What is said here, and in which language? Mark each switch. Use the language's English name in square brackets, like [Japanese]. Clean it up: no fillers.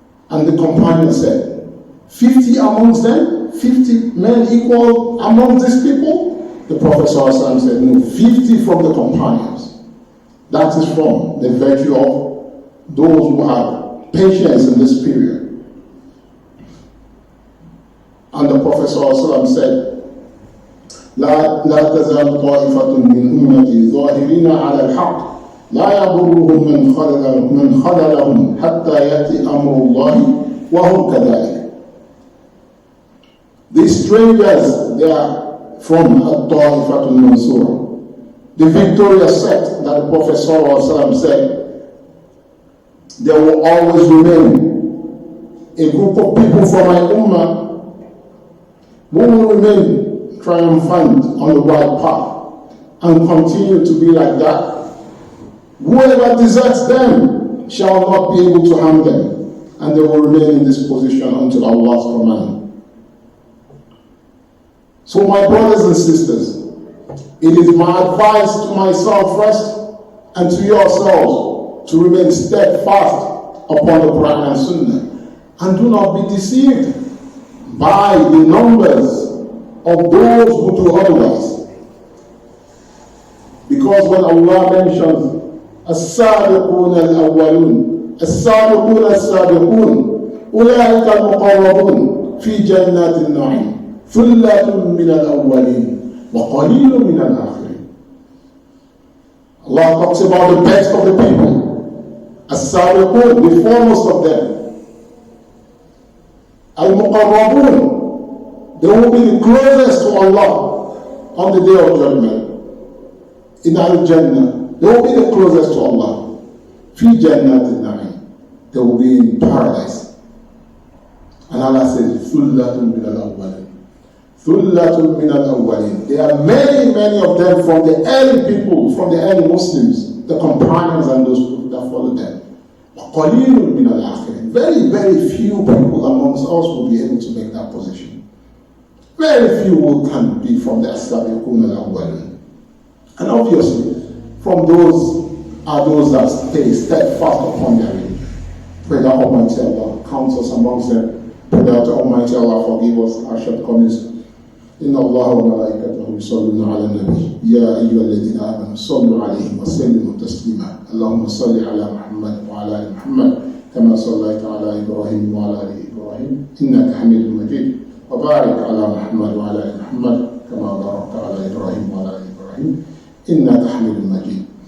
[English] And the companion said, 50 amongst them, 50 men equal among these people? The Prophet ﷺ said, no, 50 from the companions. That is from the virtue of those who have patience in this period. And the Prophet ﷺ said, [Arabic] لا تزال طائفة من أمتي ظاهرين على الحق لا يضرهم من خذلهم حتى يأتي أمر الله وهم كذلك. [English] These strangers, they are from [Arabic] الطائفة المنصورة, [English] the victorious sect that the Prophet ﷺ said, there will always remain a group of people from my ummah who will remain triumphant on the right path and continue to be like that. Whoever deserts them shall not be able to harm them, and they will remain in this position until Allah's command. So my brothers and sisters, it is my advice to myself first and to yourselves to remain steadfast upon the Quran and Sunnah, and do not be deceived by the numbers of those who do otherwise. Because when Allah mentions [Arabic] السابقون الأولون السابقون السابقون أولئك المقربون في جنات النعيم ثلة من الأولين وقليل من الآخرين. [English] Allah talks about the best of the people, السابقون, the foremost of them, al-muqarrabun, they will be the closest to Allah on the day of judgment. In al-Jannah, they will be the closest to Allah. [Arabic] Fi jannatin na'im, [English] they will be in paradise. And Allah says, [Arabic] Thullatun min al-awwalin. Thullatun min al-awwalin. [English] There are many, many of them from the early people, from the early Muslims, the companions and those that followed them. [Arabic] Qalilun min al-akhirin. [English] Very, very few people amongst us will be able to make that position. Very few can be from the as-sabiqun al-awwalin. And obviously, from those are those that stay steadfast upon their religion. Pray that Almighty Allah counts us amongst them. Pray that Almighty Allah forgive us our shortcomings. [Arabic] إن الله وملائكته يصلون على النبي يا أيها الذين آمنوا صلوا عليه وسلموا تسليما اللهم صل على محمد وعلى آل محمد كما صليت على إبراهيم وعلى آل إبراهيم إنك حميد مجيد وبارك على محمد وعلى آل محمد كما باركت على إبراهيم وعلى آل إبراهيم إنك حميد مجيد